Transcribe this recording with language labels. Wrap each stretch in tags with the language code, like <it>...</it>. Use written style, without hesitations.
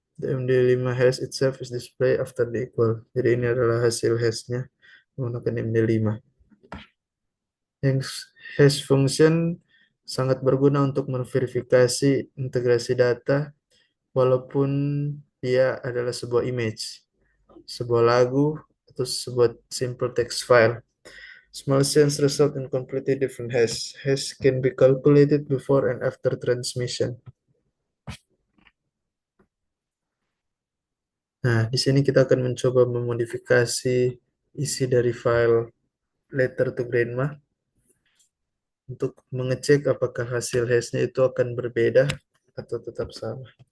<en>The MD5 hash itself is displayed after the equal.</en> <id>Jadi ini adalah hasil hashnya menggunakan MD5. Yang hash function sangat berguna untuk memverifikasi integrasi data walaupun dia adalah sebuah image, sebuah lagu, atau sebuah simple text file.</id> <en>Small change result in completely different hash. Hash can be calculated before and after transmission.</en> <id>Nah, di sini kita akan mencoba memodifikasi isi dari file letter to grandma untuk mengecek apakah hasil hashnya itu akan berbeda atau tetap sama.</id>